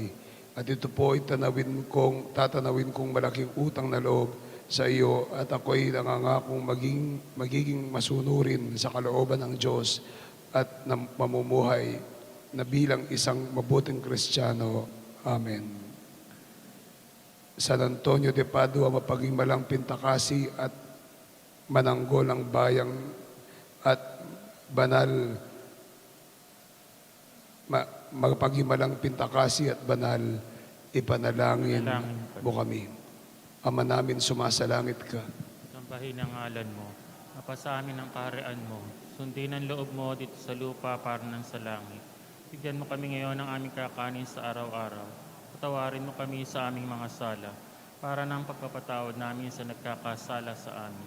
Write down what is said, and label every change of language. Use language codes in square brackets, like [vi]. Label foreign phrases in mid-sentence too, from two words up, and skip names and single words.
[tl] At ito po ay tatanawin kong malaking utang na loob sa iyo at ako'y nangangakong magiging masunurin sa kalooban ng Diyos at mamumuhay na bilang isang mabuting Kristiyano. Amen. San Antonio de Padua, mapaghimalang Pintakasi at mananggol ang bayang at banal, magpaghimalang pintakasi at banal, ipanalangin Panalangin mo kami. Ama namin, sumasalangit ka. Sambahin ang ngalan mo. Mapasa amin ang kaharian mo. Sundin ang loob mo dito sa lupa para ng sa langit. Bigyan mo kami ngayon ng aming kakanin sa araw-araw. Patawarin mo kami sa aming mga sala, para ng pagpapatawad namin sa nagkakasala sa amin.